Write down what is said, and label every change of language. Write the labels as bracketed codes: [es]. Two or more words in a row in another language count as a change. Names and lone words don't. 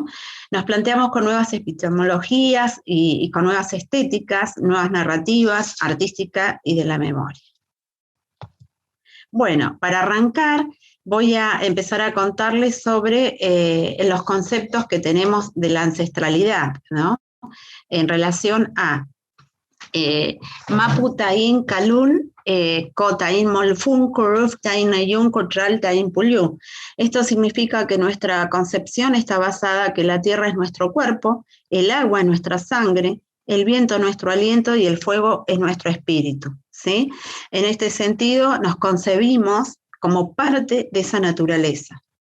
[es] Nos planteamos con nuevas epistemologías y con nuevas estéticas, nuevas narrativas, artística y de la memoria. Bueno, para arrancar voy a empezar a contarles sobre los conceptos que tenemos de la ancestralidad, ¿no? En relación a [arn] Mapu Taín Calún, Cotaín Molfun, Curuf Taín Ayun, Cotral Taín Puliú. [es] Esto significa que nuestra concepción está basada que la tierra es nuestro cuerpo, el agua es nuestra sangre, el viento nuestro aliento y el fuego es nuestro espíritu, ¿sí? En este sentido nos concebimos como parte de esa naturaleza.